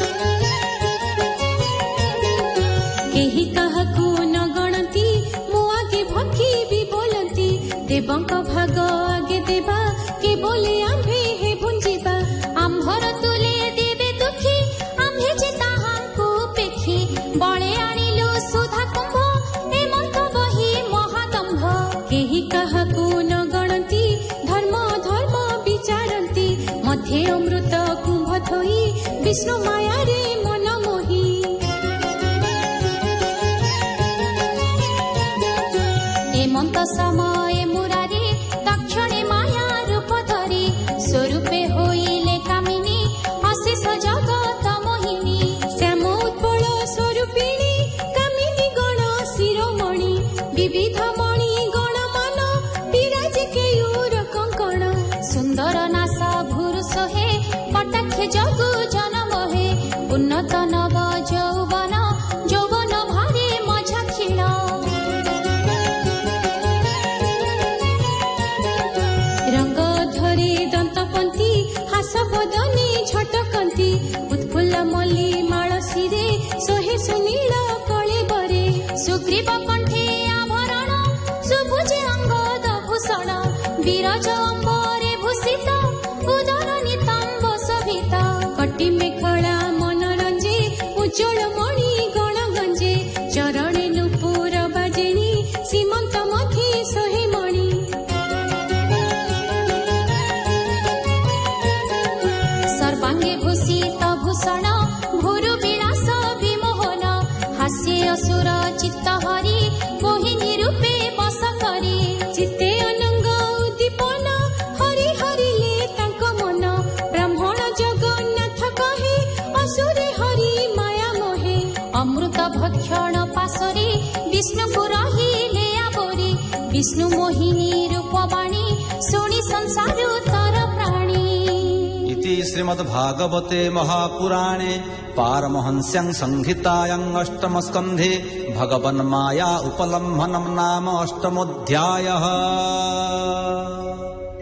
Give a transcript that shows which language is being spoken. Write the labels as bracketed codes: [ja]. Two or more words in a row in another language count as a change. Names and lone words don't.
[or] କେହି କାହାକୁ ନ ଗଣତି ମୁଆ ଦେବଙ୍କ ଭାଗ ଆଗେ ଦେବା କେ ବୋଲେ ଆମ୍ଭେ ହେ ଭୁଞ୍ଜିବା ଆମ୍ଭର ତୁଲେ ଦେବେ ଦୁଖୀ ଆମ୍ଭେ ଯେ ତାହାଙ୍କୁ ପେଖି ବଳେ ଆଣିଲୁ ସୁଧା କୁମ୍ଭ ଏ ମନ୍ତ ବହି ମହାଦମ୍ଭ କେହି କାହାକୁ ନ ଗଣତି ଧର୍ମ ଧର୍ମ ବିଚାରନ୍ତି ମଧ୍ୟେ ଅମୃତ କୁମ୍ଭ ଥୋଇ ବିଷ୍ଣୁ ମାୟା ରେ ମନ ମୋହି ଏମନ୍ତ ସମୟ ମୁରାରି ତକ୍ଷଣେ ମାୟା ରୂପ ଧରି ସ୍ୱରୂପେ ହୋଇଲେ କାମିନୀ ଅଶେଷ ଜଗତ ମୋହିନୀ ଶ୍ୟାମ ଉତ୍ପଳ ସ୍ୱରୂପିଣୀ କାମିନୀ ଗଣ ଶିରୋମଣି ବିବିଧ ମଣି ଗଣ ମାନ ବିରାଜ କେୟୂର କଙ୍କଣ ସୁନ୍ଦର ନାସା ଭୁରୁଷ ହେ କଟାକ୍ଷ ଜଗୁ ଜନମ ହେ ଉନ୍ନତ ନବ ଯୌବନ ଯୌବନ ଭାରେ ମଝା କ୍ଷୀଣ ରଙ୍ଗ ଧରେ ଦନ୍ତପନ୍ଥୀ ହାସ ବଦନେ ଝଟକନ୍ତି ଉତ୍ଫୁଲ୍ଲ ମଲ୍ଲୀ ମାଳ ଶିରେ ସୋହେ ସୁନୀଳ କଳେବରେ ସୁଗ୍ରୀବ କଣ୍ଠେ ଆଭରଣ ସୁଭୁଜେ ଅଙ୍ଗଦ ଭୂଷଣ ବିରଜ ଅମ୍ବରେ ଭୂଷିତ ଉଦର ନିତମ୍ବ ଶୋଭିତ କଟୀ ମେଖଳା ମନୋରଞ୍ଜେ ଉଜ୍ଜ୍ୱଳ ମଣି ଗଣ ଗଞ୍ଜେ ଚରଣେ ନୂପୁର ବାଜେଣି ସୀମନ୍ତ ମଥେ ସୋହେ ମଣି ସର୍ବାଙ୍ଗେ ଭୂଷିତ ଭୂଷଣ ଭୂରୁ ବିଳାସ ବିମୋହନ ହାସ୍ୟେ ଅସୁର ଚିତ୍ତ ହରି ମୋହିନୀ ରୂପେ ବଶ କରି ଚିତ୍ତେ ଅନଙ୍ଗ ଉଦ୍ଦୀପନ ହରି ହରିଲେ ତାଙ୍କ ମନ ବ୍ରାହ୍ମଣ ଜଗନ୍ନାଥ କହେ ଅସୁରେ ହରି ମାୟା ମୋହେ ଅମୃତ ଭକ୍ଷଣ ପାସରେ ବିଷ୍ଣୁ ପୁରହିଲେ ଆବୋରେ ବିଷ୍ଣୁ ମୋହିନୀ ରୂପବାଣୀ ଶୁଣି ସଂସାର ତର ପ୍ରାଣୀ [sa] इति श्रीमद्भागवते महापुराणे पारमहंस्यां संहितायां अष्टमस्कन्धे भगवन्माया उपलम्भनं नाम अष्टमोऽध्यायः।